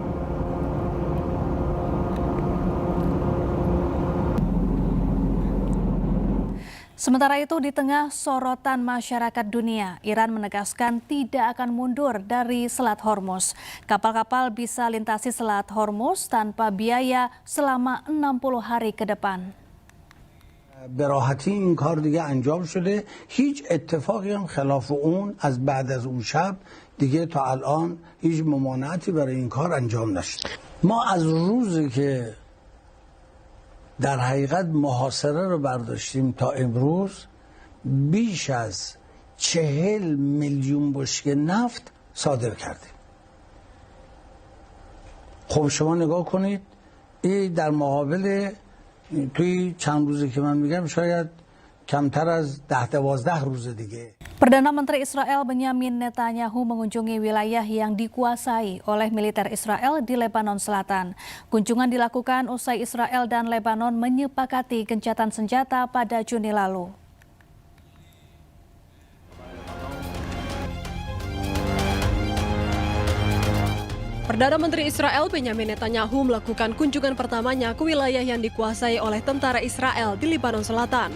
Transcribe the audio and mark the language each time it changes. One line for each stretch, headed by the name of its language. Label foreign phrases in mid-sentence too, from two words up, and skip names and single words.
Indonesian: Sementara itu, di tengah sorotan masyarakat dunia, Iran menegaskan tidak akan mundur dari Selat Hormuz. Kapal-kapal bisa lintasi Selat Hormuz tanpa biaya selama 60 hari ke depan.
Persian: به راحتی این کار دیگه انجام شده. هیچ اتفاقی هم خلاف اون از بعد از اون شب دیگه تا الان هیچ ممانعتی برای این کار انجام نشد. ما از روزی که در حقیقت محاصره رو برداشتیم تا امروز بیش از 40 میلیون بشکه نفت صادر کردیم. خب شما نگاه کنید، این در مقابل توی چند روزی که من میگم شاید کمتر از 10-12 روز دیگه.
Indonesian: Perdana Menteri Israel Benyamin Netanyahu mengunjungi wilayah yang dikuasai oleh militer Israel di Lebanon Selatan. Kunjungan dilakukan usai Israel dan Lebanon menyepakati gencatan senjata pada Juni lalu. Perdana Menteri Israel Benyamin Netanyahu melakukan kunjungan pertamanya ke wilayah yang dikuasai oleh tentara Israel di Lebanon Selatan.